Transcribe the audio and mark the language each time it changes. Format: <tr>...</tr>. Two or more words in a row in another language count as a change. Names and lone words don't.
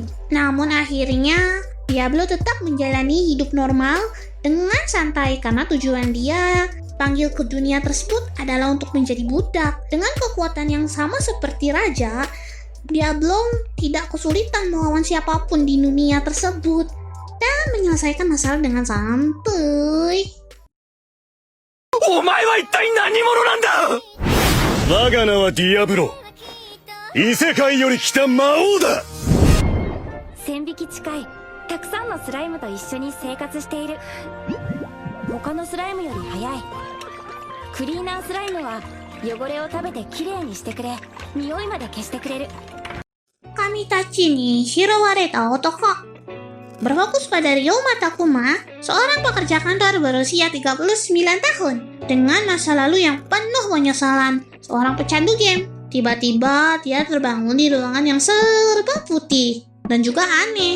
<id>Namun akhirnya, Diablo tetap menjalani hidup normal dengan santai karena tujuan dia panggil ke dunia tersebut adalah untuk menjadi budak. Dengan kekuatan yang sama seperti Raja, Diablo tidak kesulitan melawan siapapun di dunia tersebut dan menyelesaikan masalah dengan santuy.</id> <ja>お前は一体何者なんだ。我が名はディアブロ。異世界より来た魔王だ。 1000匹近いたくさんのスライムと一緒に生活している。他のスライムより早い。クリーナースライムは汚れを食べてきれいにしてくれ、匂いまで消してくれる。</ja> <id>Kamitachi ni Shirowareta Otoko berfokus pada Ryoma Takuma, seorang pekerja kantor berusia 39 tahun dengan masa lalu yang penuh penyesalan. Seorang pecandu game. Tiba-tiba dia terbangun di ruangan yang serba putih dan juga aneh.</id>